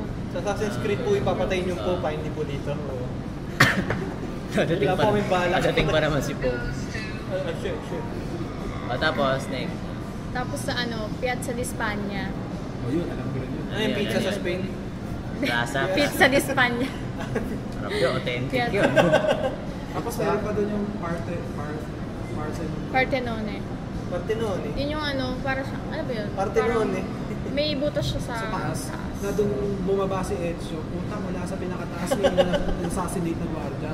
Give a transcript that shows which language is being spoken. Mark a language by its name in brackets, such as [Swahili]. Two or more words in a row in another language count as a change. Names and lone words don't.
[Filipino] Sa Assassin's Creed po ipapatayin yung Pope, hindi po dito. Dadating Wala pa kaming balak. Dadating pa naman si Pope. Sure. Tapos, next. Tapos sa Piazza di Spagna. Oh yun, alam ko rin yun. Ano yung pizza sa Spain? Plaza. Pizza di Spagna. Harap yun, authentic Piazza. yun. Tapos meron pa doon yung Partenone. Partenone. Yun yung para sa, ano ba yun? Partenone. Parang may butas siya sa taas. Na doon bumaba si Ezio, punta mula sa pinakataas may assassinate na guardia.